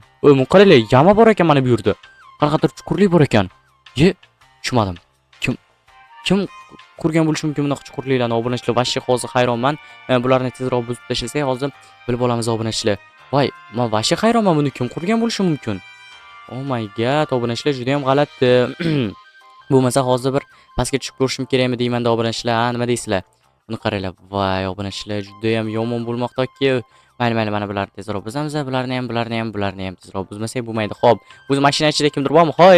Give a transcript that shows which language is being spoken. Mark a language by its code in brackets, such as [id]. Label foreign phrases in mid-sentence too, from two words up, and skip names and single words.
[uz] Men qaranglar, yama bor ekan mana bu yerda. Qanaqadir chuqurlik bor ekan. Tushunmadim. Kim qurgan bo'lishi mumkin bunaqa chuqurliklarni obunachilar? Vashshi hozir hayronman. Bularni tezroq buzib tashlasak, hozir bilib olamiz obunachilar. Voy, men vashshi hayronman, buni kim qurgan bo'lishi mumkin? [en] Oh my god, [uz] obunachilar juda ham g'alati. Bo'lmasa hozir bir pastga tushib ko'rishim kerakmi deyman-da obunachilar. Nima deysizlar? Buni qaranglar. Voy, obunachilar juda ham yomon bo'lmoqda-ku. Mayli, mana bularni tezroq buzamiz, bularni ham tezroq buzmasak bo'lmaydi. Xo'p, o'zi mashina ichida kimdir bormi?